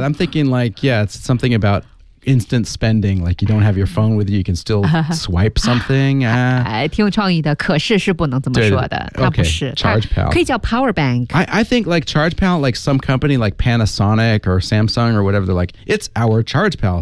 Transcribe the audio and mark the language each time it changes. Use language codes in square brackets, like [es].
[en] Yeah, I'm thinking like, yeah, it's something about instant spending. Like you don't have your phone with you, you can still swipe something. [zh] 挺有创意的，可是是不能这么说的。对对对 okay, 它不是 [en] Charge Pal， [zh] 可以叫 Power Bank。 [en] I think like Charge Pal, like some company like Panasonic or Samsung or whatever, they're like, it's our Charge Pal.